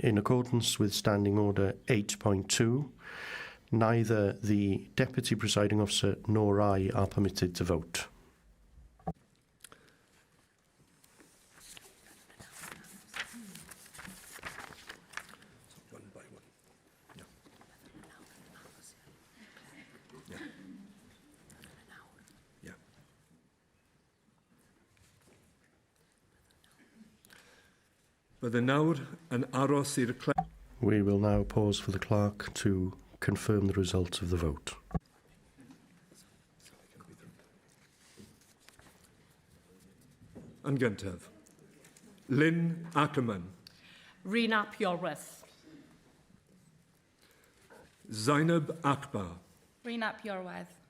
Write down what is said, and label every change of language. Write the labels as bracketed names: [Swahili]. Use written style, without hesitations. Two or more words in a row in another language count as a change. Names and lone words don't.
[English] In accordance with Standing Order 8.2, neither the Deputy Presiding Officer nor I are permitted to vote. One by one. Yeah. Yeah. Yeah. [Welsh] Bydde nawr yn aros i'r [English] We will now pause for the clerk to confirm the result of the vote. [Welsh] Yn gyntaf, Lynn Ackerman, Rhina Purewith. Zainab Akbar, Rhyn ap Iorwerth.